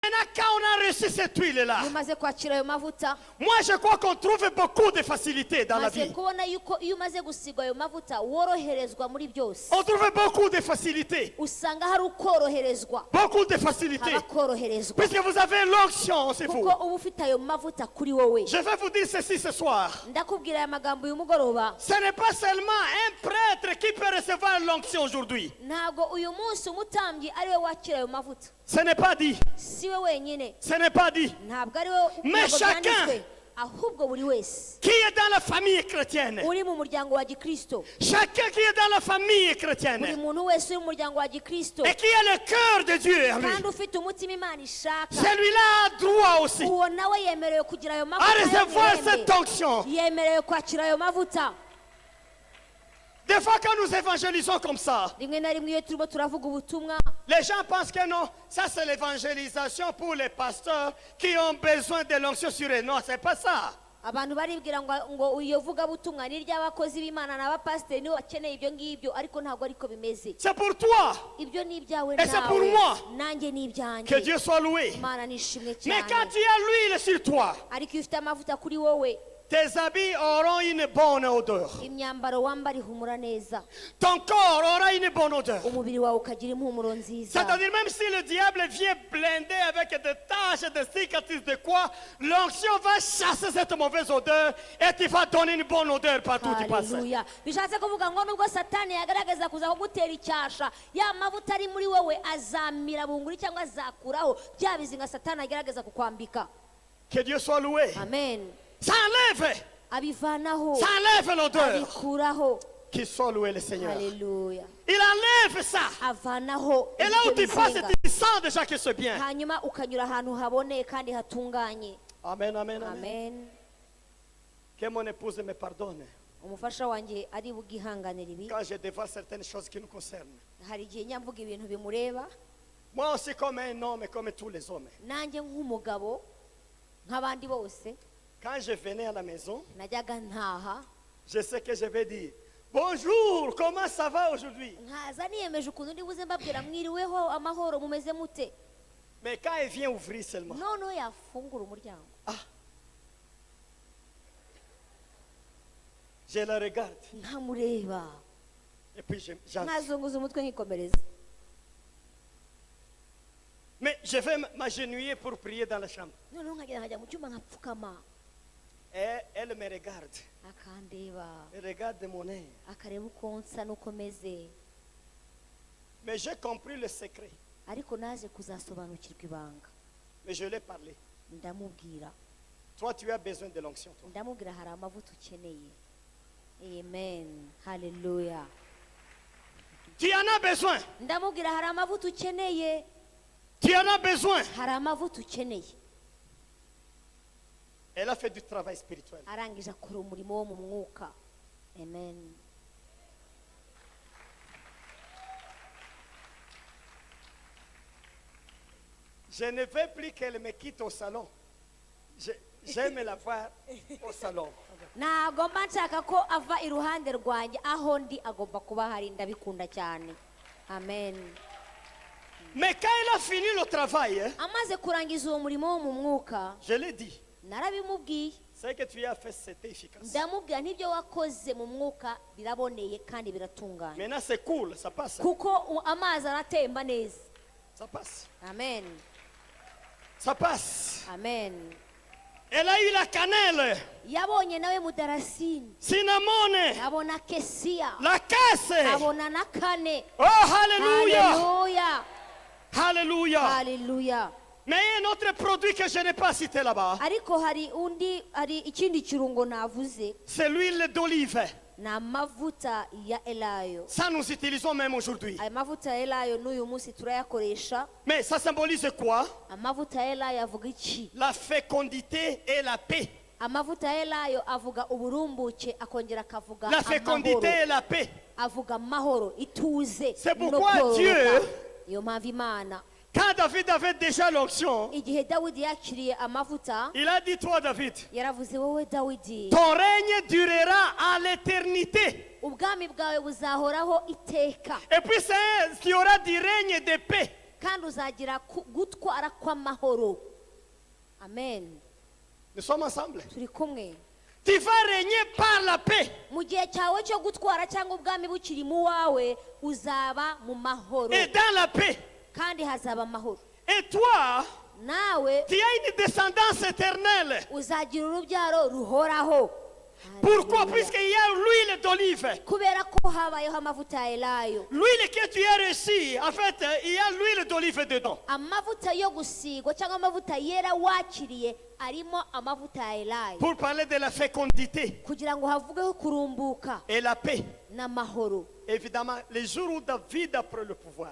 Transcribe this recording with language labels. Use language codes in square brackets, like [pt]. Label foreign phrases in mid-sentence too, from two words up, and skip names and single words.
[fr] Maintenant, quand on a reçu cette huile-là, [rw] umaze kwakira ayo mavuta [fr] moi je crois qu'on trouve beaucoup de facilité dans la [rw] maze [fr] vie. [rw] kubona yuko iyo umaze gusigwa ayo mavuta woroherezwa muri byose. [fr] On trouve beaucoup de facilité. [rw] Usanga hari ukoroherezwa, [fr] Beaucoup de facilité. [rw] haba koroherezwa [fr] Puisque vous avez l'onction, c'est vous. [rw] kuko uba ufite ayo mavuta kuri wowe. [fr] Je vais vous dire ceci ce soir. [rw] Ndakubwira aya magambo uyu mugoroba, [fr] Ce n'est pas seulement un prêtre qui peut recevoir l'onction aujourd'hui. [rw] ntabwo uyu munsi umutambyi ari we wakira ayo mavuta, [fr] Ce n'est pas dit. [rw] si we wenyine, [fr] Ce n'est pas dit. [rw] ntabwo ari we, [fr] Mais [rw] ntabwo [fr] chacun [rw] byanditswe, ahubwo buri wese [fr] qui est dans la famille chrétienne, [rw] uri mu muryango wa gikristo, [fr] chacun qui est dans la famille [rw] buri [fr] chrétienne [rw] muntu wese uri mu muryango wa gikristo [fr] et qui a le cœur de Dieu en lui, [rw] kandi ufite umutima Imana ishaka, [fr] celui-là a droit aussi [rw] uwo nawe yemerewe kugira ayo [fr] à [rw] mavuta [fr] recevoir [rw] y'umurembe. [fr] cette onction. [rw] Yemerewe kwakira ayo mavuta. [fr] Des fois, quand nous évangélisons comme ça, Rimwe na rimwe iyo turimo turavuga ubutumwa, les gens pensent que non, ça c'est l'évangélisation pour les pasteurs qui ont besoin de l'onction sur eux. Non, c'est pas ça. [rw] abantu baribwira ngo iyo vuga butumwa ni ry'abakozi b'Imana n'abapasiteri nibo bakeneye ibyo ngibyo, ariko ntabwo ariko bimeze. [fr] C'est pour toi. [rw] Ibyo ni ibyawe [fr] Et c'est pour [rw] nawe, [fr] moi. [rw] nanjye ni [fr] Que [rw] ibyanjye. [fr] Dieu soit loué. [rw] Imana nishimwe [fr] Mais quand [rw] cyane. [fr] tu as l'huile sur toi, [rw] Ariko iyo ufite amavuta kuri wowe, [fr] tes habits auront une bonne odeur. [rw] imyambaro wambara ihumura neza, [fr] Ton corps aura une bonne odeur. [rw] umubiri wawe ukagira impumuro nziza. [fr] C'est-à-dire même si le diable vient blender avec des taches, des cicatrices, de quoi, l'onction va chasser cette mauvaise odeur et tu vas donner une bonne odeur partout où tu passes. [rw] Haleluya. Bishatse kuvuga ngo nubwo satani yagaragaza kuza kugutera icyasha, ya mavuta ari muri wowe azamira bunguri cyangwa azakuraho bya bizinga satani agerageza kukwambika. [fr] Que Dieu soit loué. Amen. Ça enlève. [rw] Abivanaho, [fr] Ça enlève l'odeur. [rw] abikuraho. [fr] Qu'il soit loué le Seigneur. [rw] Haleluya. [fr] Il enlève ça. [rw] Avanaho [fr] Et là où [rw] ibyo [fr] tu passes, [rw] bizinga. [fr] tu sens déjà que c'est bien. [rw] Hanyuma ukanyura ahantu haboneye kandi hatunganye. Amen, amen, amen. Amen. [fr] Que mon épouse me pardonne [rw] Umufasha wanjye ari bugihanganira ibi. [fr] quand je dévoile certaines choses qui nous concernent. [rw] Hari igihe nyamvuga ibintu bimureba, [fr] Moi aussi comme un homme, comme tous les hommes. [rw] nanjye nk'umugabo nk'abandi bose [fr] Quand je venais à la maison, [rw] najyaga ntaha, [fr] je sais que je vais dire bonjour, comment ça va aujourd'hui? [rw] nkaza niyemeje ukuntu ndi buze mbabwira mwiriweho amahoro mumeze mute. [fr] Mais quand elle vient ouvrir seulement, [rw] Noneho yafungura umuryango [fr] je la regarde [rw] nkamureba, [fr] et puis j'en. [rw] nkazunguza umutwe nkikomereza. [fr] Mais je vais m'agenouiller pour prier dans la chambre. [rw] Noneho nkagenda nkajya mu cyumba nkapfukama, [fr] Et elle me regarde. [rw] akandeba, [fr] Elle regarde mon œil. [rw] akareba uko nsa n'uko meze. [fr] Mais j'ai compris le secret. [rw] Ariko naje kuzasobanukirwa ibanga, [fr] Mais je l'ai parlé. [rw] ndamubwira [fr] Toi, tu as besoin de l'onction. Toi. [rw] ndamubwira hari amavuta ukeneye. Amen. Haleluya. [fr] Tu en as besoin. [rw] Ndamubwira hari amavuta ukeneye, [fr] Tu en as besoin. [rw] hari amavuta ukeneye. [fr] Elle a fait du travail spirituel. [rw] Arangije akora umurimo wo mu mwuka. Amen. [fr] Je ne veux plus qu'elle me quitte au salon. J'aime la voir au salon. [rw] Ntabwo mba nshaka ko ava iruhande rwanjye, aho ndi agomba kuba hari, ndabikunda cyane. Amen. [fr] Mais quand elle a fini le travail, hein, [rw] Amaze kurangiza uwo murimo wo mu mwuka, [fr] je l'ai dit, [rw] narabimubwiye, [fr] ce que tu as fait, c'était efficace. [rw] ndamubwira n'ibyo wakoze mu mwuka biraboneye kandi biratunganye, [fr] Maintenant, c'est cool, ça passe. [rw] kuko amazi aratemba neza. [fr] Ça passe. Amen. Ça passe. Amen. Elle a eu la cannelle, [rw] Yabonye nawe mudarasini, cinnamon, abona kesiya, [fr] la casse. [rw] abona na kane. Oh, hallelujah. Haleluya. Hallelujah. Haleluya. [fr] Mais il y a un autre produit que je n'ai pas cité là-bas. [rw] Ariko hari ikindi kirungo navuze, [fr] C'est l'huile d'olive. [rw] na amavuta ya elayo. [fr] Ça, nous utilisons même aujourd'hui. [rw] Aya mavuta ya elayo n'uyu munsi turayakoresha. [fr] Mais ça symbolise quoi? [rw] Amavuta ya elayo avuga iki? [fr] La fécondité et la paix. [rw] Amavuta ya elayo avuga uburumbuke, akongera akavuga [fr] La fécondité [rw] amahoro. [fr] et la paix. [rw] Avuga amahoro, ituze. [fr] C'est [rw] no [fr] pourquoi [rw] kororoka. [fr] Dieu, [rw] Iyo mpamvu Imana, [fr] quand David avait déjà l'onction, [rw] igihe Dawidi yakiriye amavuta, [fr] il a dit, toi David, [rw] yaravuze wowe Dawidi, [fr] ton règne durera à l'éternité. [rw] ubwami bwawe buzahoraho iteka. [fr] Et puis il y aura du règne de paix. [rw] kandi uzagira gutwara kw'amahoro. Amen. [fr] Nous sommes ensemble. [rw] Turi kumwe. [fr] Tu vas régner par la paix. [rw] Mu gihe cyawe cyo gutwara cyangwa ubwami bukiri mu wawe uzaba mu mahoro [fr] Et dans la paix. [rw] kandi hazaba amahoro. [fr] Et toi, [rw] Nawe [fr] tu as une descendance éternelle. [rw] uzagira urubyaro ruhoraho. [fr] Pourquoi? Hallelujah. Puisqu'il y a l'huile d'olive. [rw] Kubera ko habayeho amavuta ya elayo. [fr] L'huile que tu as reçue, en fait, il y a l'huile d'olive dedans. [rw] Amavuta yo gusigwa cyangwa amavuta yera wakiriye arimo amavuta ya elayo. [fr] Pour parler de la fécondité [rw] Kugira ngo havugeho kurumbuka [fr] et la paix. [rw] n'amahoro. [fr] Évidemment, les jours où David a pris le pouvoir,